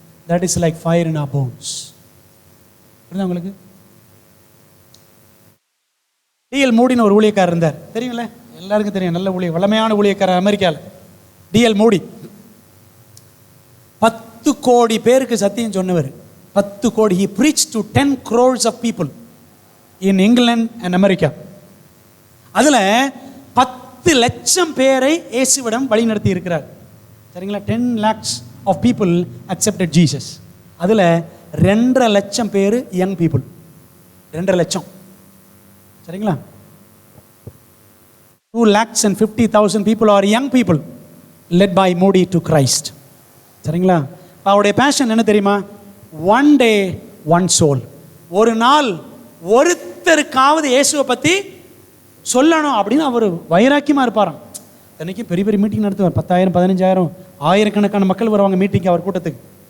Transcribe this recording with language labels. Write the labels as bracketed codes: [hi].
[en] That is like fire in our bones. [ta] புரியுதா உங்களுக்கு? TL மூடின்னு ஒரு ஊழியக்காரர் இருந்தார், தெரியுங்களே, எல்லாருக்கும் தெரியும், நல்ல வல்லமையான ஊழியக்காரர் அமெரிக்காவில். டிஎல் மூடி 10 கோடி பேருக்கு சத்தியம் சொன்னவர். 10 கோடி. [en] he preached to 10 crores of people in England and America. [ta] அதில் 10 லட்சம் பேரை இயேசுவிடம் வழி நடத்தி இருக்கிறார். சரிங்களா? [en] 10 lakhs of people accepted Jesus. [ta] அதில் 2.5 லட்சம் பேர் யங் பீப்புள். 2.5 லட்சம். சரிங்களா? [en] 2,50,000 people are young people led by Moody to Christ. [ta] சரிங்களா? அவருடைய பேஷன் என்ன தெரியுமா? [en] One day one soul. [ta] ஒரு நாள் ஒருத்தருக்காவது இயேசுவை பற்றி சொல்லணும் அப்படின்னு அவர் வைராக்கியமாக இருப்பாராம். அத்தனைக்கும் பெரிய பெரிய மீட்டிங் நடத்துவார். 10,000 15,000 ஆயிரக்கணக்கான மக்கள் வருவாங்க மீட்டிங்க்கு அவர் கூட்டத்துக்கு.